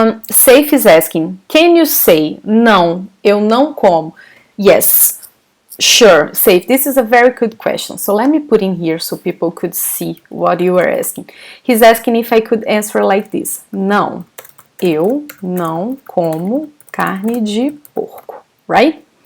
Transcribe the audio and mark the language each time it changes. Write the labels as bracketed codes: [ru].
[en] Safe is asking, can you say [pt] não, eu não como? [en] Yes, sure, Safe. This is a very good question. So let me put in here so people could see what you are asking. He's asking if I could answer like this. [pt] Não, eu não como carne de porco, right?